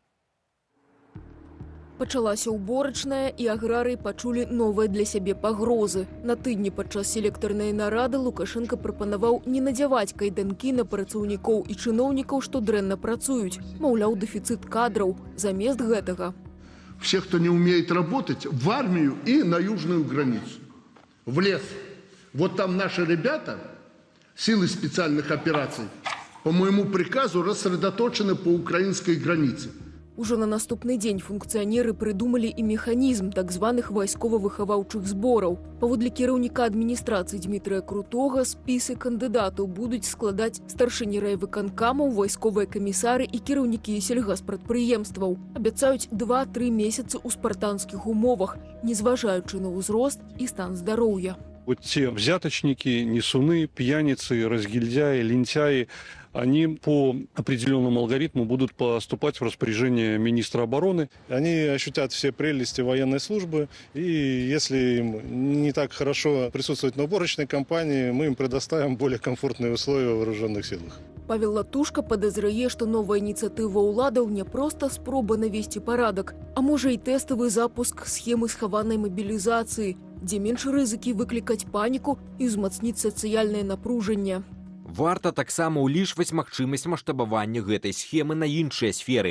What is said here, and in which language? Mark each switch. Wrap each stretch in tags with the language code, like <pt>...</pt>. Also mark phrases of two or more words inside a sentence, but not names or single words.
<be>Пачалася ўборачная, і аграрыі пачулі новыя для сябе пагрозы. На тыдні падчас селектарнай нарады Лукашенко прапанаваў не надзяваць кайданкі на працаўнікоў і чыноўнікаў, што дрэнна працуюць. Маўляў, дэфіцыт кадраў. Замест гэтага.</be> <ru>Все, кто не умеет работать, в армию и на южную границу. В лес. Вот там наши ребята, силы специальных операций, по моему приказу рассредоточены по украинской границе.</ru> <be>Ужо на наступны дзень функцыянеры прыдумалі і механізм так званых вайскова-выхаваўчых збораў. Паводле кіраўніка адміністрацыі Дмітрыя Крутога спісы кандыдатаў будуць складаць старшыні райвыканкамаў, вайсковыя камісары і кіраўнікі сельгаспрадпрыемстваў. Абяцаюць 2-3 месяцы ў спартанскіх умовах, не зважаючы на ўзрост і стан здароўя.</be> <ru>Вот те взяточники, несуны, пьяницы, разгильдяи, лентяи, они по определенному алгоритму будут поступать в распоряжение министра обороны. Они ощутят все прелести военной службы, и если им не так хорошо присутствовать на уборочной кампании, мы им предоставим более комфортные условия в вооруженных силах.</ru> <be>Павел Латушка падазрае, што новая ініцыятыва ўладаў не проста спроба навесці парадак, а можа і тэставы запуск схемы схаванай мабілізацыі, дзе менш рызыкі выклікаць паніку і ўзмацніць сацыяльнае напружанне. Варта таксама ўлічваць магчымасць маштабавання гэтай схемы на іншыя сферы.</be>